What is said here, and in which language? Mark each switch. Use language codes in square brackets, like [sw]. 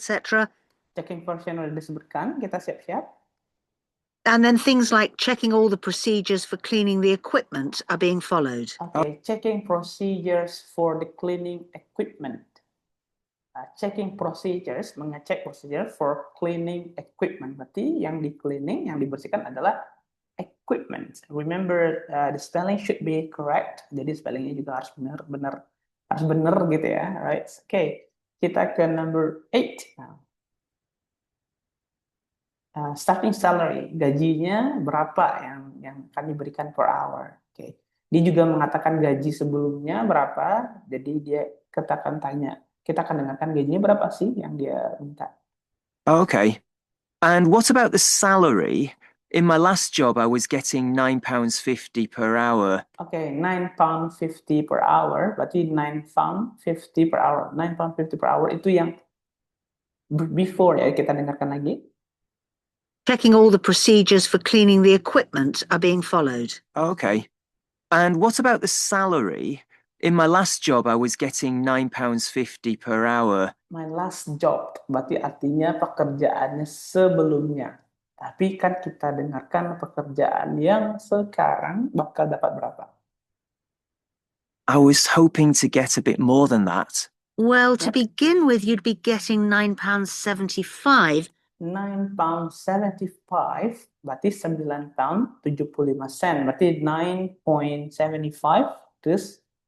[en] etc. [id] Checking portion udah disebutkan, kita siap-siap. [en] And then things like checking all the procedures for cleaning the equipment are being followed. Okay, checking procedures for the cleaning equipment. Checking procedures, [id] mengecek [en] procedure for cleaning equipment. [id] Berarti yang di cleaning, yang dibersihkan adalah equipment. [en] Remember, the spelling should be correct. [id] Jadi spellingnya juga harus benar harus benar gitu ya. Right? [en] Okay, [id] kita ke [en] number 8 now. [id] Starting salary, gajinya berapa yang akan diberikan per hour. Okay. Dia juga mengatakan gaji sebelumnya berapa, jadi kita akan dengarkan gajinya berapa sih yang dia minta. [en] Okay. And what about the salary? In my last job, I was getting £9.50 per hour. Okay, £9.50 per hour, [id] berarti [en] £9.50 per hour. [id] £9.50 per hour itu yang before ya, kita dengarkan lagi. [en] Checking all the procedures for cleaning the equipment are being followed. Okay. And what about the salary? In my last job, I was getting £9.50 per hour. [id] My last job, berarti artinya pekerjaannya sebelumnya. Tapi kan kita dengarkan pekerjaan yang sekarang bakal dapat berapa? [en] I was hoping to get a bit more than that. Well, to Yep. begin with, you'd be getting £9.75. £9.75, [id] berarti [en] £9.75. [id] Berarti 9.75, terus